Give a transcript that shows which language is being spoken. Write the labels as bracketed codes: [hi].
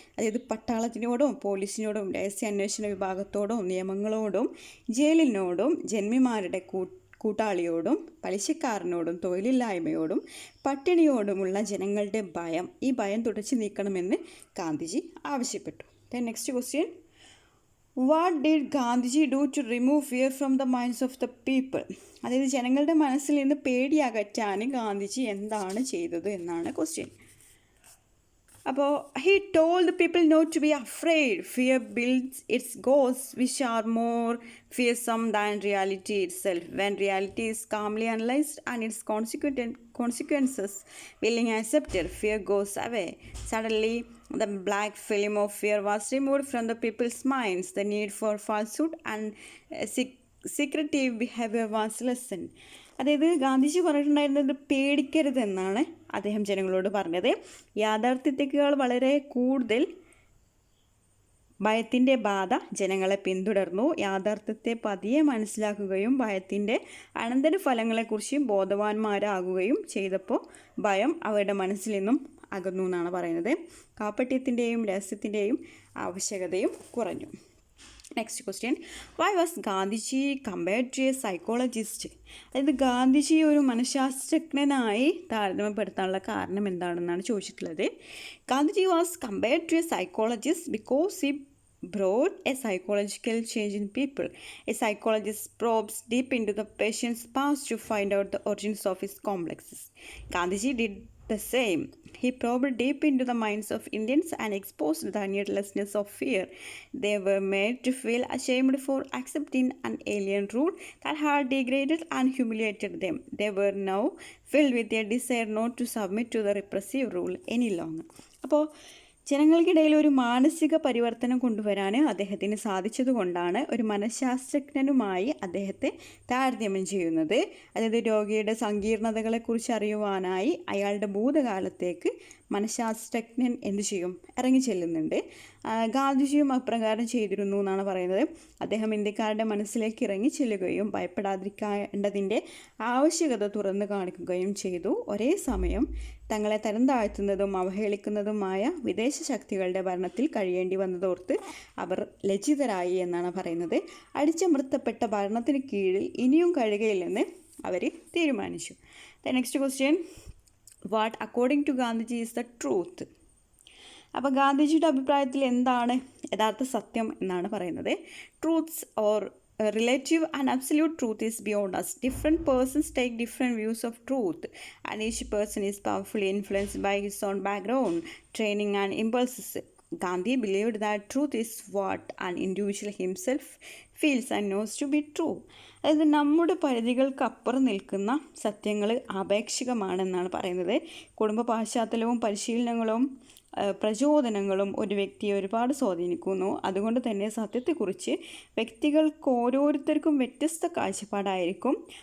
[ml] അതായത് പട്ടാളത്തിനോടും പോലീസിനോടും രഹസ്യാന്വേഷണ വിഭാഗത്തോടും നിയമങ്ങളോടും ജയിലിനോടും ജന്മിമാരുടെ കൂട്ടാളിയോടും പലിശക്കാരനോടും തൊഴിലില്ലായ്മയോടും പട്ടിണിയോടുമുള്ള ജനങ്ങളുടെ ഭയം, ഈ ഭയം തുടച്ചു നീക്കണമെന്ന് ഗാന്ധിജി ആവശ്യപ്പെട്ടു. [en] Then next question, what did Gandhiji do to remove fear from the minds of the people? [ml] അതായത് ജനങ്ങളുടെ മനസ്സിൽ നിന്ന് പേടി അകറ്റാൻ ഗാന്ധിജി എന്താണ് ചെയ്തത് എന്നാണ് ക്വസ്റ്റ്യൻ. അപ്പോൾ [en] he told the people not to be afraid. Fear builds its ghosts, which are more fearsome than reality itself. When reality is calmly analyzed and its consequences willing accepted, fear goes away. Suddenly, the black film of fear was removed from the people's minds. The need for falsehood and secretive behavior was lessened. [ml] അതായത് ഗാന്ധിജി പറഞ്ഞിട്ടുണ്ടായിരുന്നത് പേടിക്കരുതെന്നാണ് അദ്ദേഹം ജനങ്ങളോട് പറഞ്ഞത്. യാഥാർത്ഥ്യത്തേക്കാൾ വളരെ കൂടുതൽ ഭയത്തിൻ്റെ ബാധ ജനങ്ങളെ പിന്തുടർന്നു. യാഥാർത്ഥ്യത്തെ പതിയെ മനസ്സിലാക്കുകയും ഭയത്തിൻ്റെ അനന്തരഫലങ്ങളെക്കുറിച്ച് ബോധവാന്മാരാകുകയും ചെയ്തപ്പോൾ ഭയം അവരുടെ മനസ്സിൽ നിന്നും അകന്നു എന്നാണ് പറയുന്നത്. കാപട്യത്തിൻ്റെയും രഹസ്യത്തിൻ്റെയും ആവശ്യകതയും കുറഞ്ഞു. [en] Next question, why was Gandhiji compared to a psychologist? [ml] അതായത് ഗാന്ധിജി ഒരു മനഃശാസ്ത്രജ്ഞനായി താരതമ്യപ്പെടുത്താനുള്ള കാരണം എന്താണെന്നാണ് ചോദിച്ചിട്ടുള്ളത്. [en] Gandhiji was compared to a psychologist because he brought a psychological change in people. A psychologist probes deep into the patient's past to find out the origins of his complexes. Gandhiji did the same. He probed deep into the minds of Indians and exposed the needlessness of fear. They were made to feel ashamed for accepting an alien rule that had degraded and humiliated them. They were now filled with a desire not to submit to the repressive rule any longer. [ml] അപ്പോൾ ജനങ്ങൾക്കിടയിൽ ഒരു മാനസിക പരിവർത്തനം കൊണ്ടുവരാൻ അദ്ദേഹത്തിന് സാധിച്ചതുകൊണ്ടാണ് ഒരു മനഃശാസ്ത്രജ്ഞനുമായി അദ്ദേഹത്തെ താരതമ്യം ചെയ്യുന്നത്. അതായത് രോഗിയുടെ സങ്കീർണതകളെക്കുറിച്ച് അറിയുവാനായി അയാളുടെ ഭൂതകാലത്തേക്ക് മനഃശാസ്ത്രജ്ഞൻ എന്തു ചെയ്യും, ഇറങ്ങിച്ചെല്ലുന്നുണ്ട്. ഗാന്ധിജിയും അപ്രകാരം ചെയ്തിരുന്നു എന്നാണ് പറയുന്നത്. അദ്ദേഹം ഇന്ത്യക്കാരുടെ മനസ്സിലേക്ക് ഇറങ്ങിച്ചെല്ലുകയും ഭയപ്പെടാതിരിക്കേണ്ടതിൻ്റെ ആവശ്യകത തുറന്നു കാണിക്കുകയും ചെയ്തു. ഒരേ സമയം തങ്ങളെ തരം താഴ്ത്തുന്നതും അവഹേളിക്കുന്നതുമായ വിദേശ ശക്തികളുടെ ഭരണത്തിൽ കഴിയേണ്ടി വന്നതോർത്ത് അവർ ലജ്ജിതരായി എന്നാണ് പറയുന്നത്. അടിച്ചമർത്തപ്പെട്ട ഭരണത്തിന് കീഴിൽ ഇനിയും കഴിയുകയില്ലെന്ന് അവർ തീരുമാനിച്ചു. [en] Next question, what according to Gandhiji is the truth? [ml] അപ്പോൾ ഗാന്ധിജിയുടെ അഭിപ്രായത്തിൽ എന്താണ് യഥാർത്ഥ സത്യം എന്നാണ് പറയുന്നത്. [en] Truths are relative and absolute truth is beyond us. Different persons take different views of truth, and each person is powerfully influenced by his own background, training and impulses. Gandhi believed that truth is what an individual himself feels and knows to be true. [ml] അതായത് നമ്മുടെ പരിധികൾക്കപ്പുറം നിൽക്കുന്ന സത്യങ്ങൾ ആപേക്ഷികമാണെന്നാണ് പറയുന്നത്. കുടുംബ പാശ്ചാത്തലവും പരിശീലനങ്ങളും പ്രചോദനങ്ങളും ഒരു വ്യക്തിയെ ഒരുപാട് സ്വാധീനിക്കുന്നു. അതുകൊണ്ട് തന്നെ സത്യത്തെക്കുറിച്ച് വ്യക്തികൾക്ക് ഓരോരുത്തർക്കും വ്യത്യസ്ത കാഴ്ചപ്പാടായിരിക്കും.